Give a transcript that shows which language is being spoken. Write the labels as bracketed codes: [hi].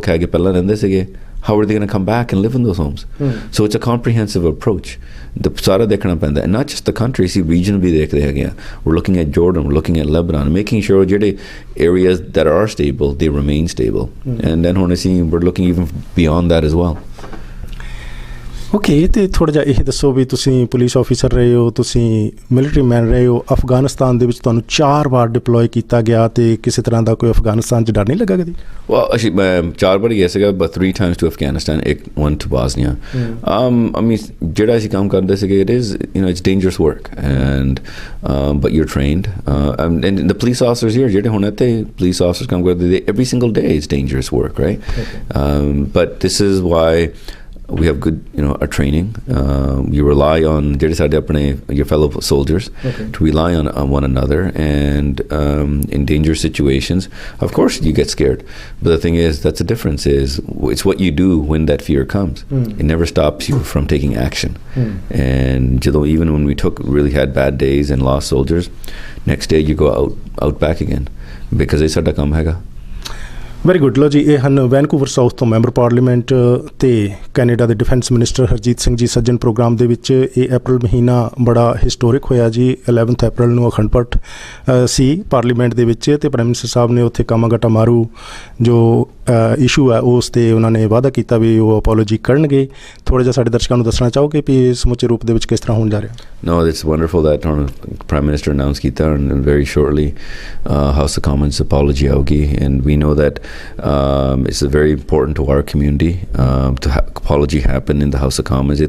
[en] How are they going to come back and live in those homes? So it's a comprehensive approach. And not just the country, regionally, we're looking at Jordan, we're looking at Lebanon, making sure areas that are stable, they remain stable. And then we're looking even beyond that as well. [pa] Okay, ਤੇ ਥੋੜ੍ਹਾ ਜਿਹਾ ਇਹ ਦੱਸੋ ਵੀ ਤੁਸੀਂ police officer ਰਹੇ ਹੋ, ਤੁਸੀਂ military ਮੈਨ ਰਹੇ ਹੋ, ਅਫਗਾਨਿਸਤਾਨ ਦੇ ਵਿੱਚ ਤੁਹਾਨੂੰ 4 ਵਾਰ ਡਿਪਲੋਏ ਕੀਤਾ ਗਿਆ, ਤੇ ਕਿਸੇ ਤਰ੍ਹਾਂ ਦਾ ਕੋਈ ਅਫਗਾਨਿਸਤਾਨ 'ਚ ਡਰ ਨਹੀਂ ਲੱਗਾ ਕਦੀ? [en] Well, actually, [pa] 4 ਵਾਰ ਗਿਆ ਸੀਗਾ, [en] but 3 times to Afghanistan, one to Bosnia. I mean, [pa] ਜਿਹੜਾ ਅਸੀਂ ਕੰਮ ਕਰਦੇ ਸੀਗੇ, [en] it's dangerous work, and but you're trained, and the police officers here, [pa] ਜਿਹੜੇ ਹੁਣ ਇੱਥੇ police officers ਕੰਮ ਕਰਦੇ, [en] every single day it's dangerous work, right? But this is why we have good, our training. You rely on your fellow soldiers to rely on one another, and in dangerous situations, of course, you get scared. But the thing is, that's the difference. It's what you do when that fear comes. It never stops you from taking action. And even when we really had bad days and lost soldiers, next day you go out back again, because it's our [pa] kam hega. [en] Very good. [pa] ਲੋ ਜੀ, ਇਹ ਹਨ Vancouver south ਤੋਂ member parliament ਅਤੇ Canada ਦੇ defence minister Harjeet Singh ji ਸੱਜਣ programme ਦੇ ਵਿੱਚ। ਇਹ ਅਪ੍ਰੈਲ ਮਹੀਨਾ ਬੜਾ ਹਿਸਟੋਰਿਕ ਹੋਇਆ ਜੀ। 11 ਅਪ੍ਰੈਲ ਨੂੰ ਅਖੰਡ ਪਾਠ ਸੀ ਪਾਰਲੀਮੈਂਟ ਦੇ ਵਿੱਚ, ਅਤੇ ਪ੍ਰਾਈਮ ਮਿਨਿਸਟਰ ਸਾਹਿਬ ਨੇ ਉੱਥੇ ਕਾਮਾਗਾਟਾ ਮਾਰੂ ਜੋ ਇਸ਼ੂ ਹੈ ਉਸ 'ਤੇ ਉਹਨਾਂ ਨੇ ਵਾਅਦਾ ਕੀਤਾ ਵੀ ਉਹ ਅਪੋਲੋਜੀ ਕਰਨਗੇ। ਥੋੜ੍ਹਾ ਜਿਹਾ ਸਾਡੇ ਦਰਸ਼ਕਾਂ ਨੂੰ ਦੱਸਣਾ ਚਾਹੋਗੇ ਵੀ ਇਹ ਸਮੁੱਚੇ ਰੂਪ ਦੇ ਵਿੱਚ ਕਿਸ ਤਰ੍ਹਾਂ ਹੋਣ ਜਾ ਰਿਹਾ? [en] No, it's wonderful that Prime Minister announced ਕੀਤਾ, and very shortly House of Commons apology ਆਉਗੀ, and we know that it's very important to our community to apology happen in the House of Commons.